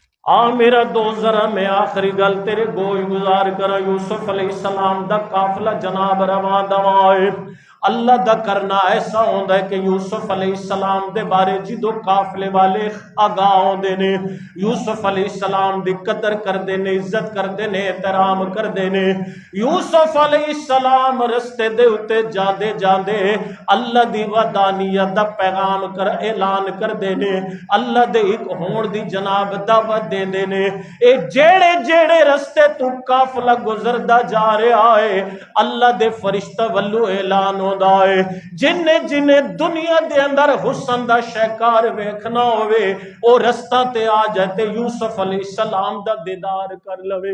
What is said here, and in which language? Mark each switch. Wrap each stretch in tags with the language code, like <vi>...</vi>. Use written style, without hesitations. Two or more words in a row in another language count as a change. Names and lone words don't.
<pa>میرا دوست ذرا میں آخری گل تیرے گوش گزار کرا. یوسف علیہ السلام دا قافلہ جناب رواں دوائے. اللہ دا کرنا ایسا ہوندا ہے کہ یوسف علیہ السلام دے بارے جدو قافلے والے آگاہ ہوندے نے یوسف علیہ السلام دی قدر کردے نے, عزت کردے نے, احترام کردے نے. یوسف علیہ السلام رستے دے اتے جاندے جاندے اللہ دی وحدانیت دا پیغام کر اعلان کردے نے, اللہ دے ایک ہون دی جناب دعوت دے دے نے. اے جیڑے جیڑے رستے تو قافلہ گزردا جا رہا ہے اللہ دے فرشتہ ولو اعلان ہے جن جن دنیا دے اندر حسن دا شہکار ویکھنا ہوئے او رستہ تے آ جائے تے یوسف علیہ السلام دا دیدار کر لوے.</pa>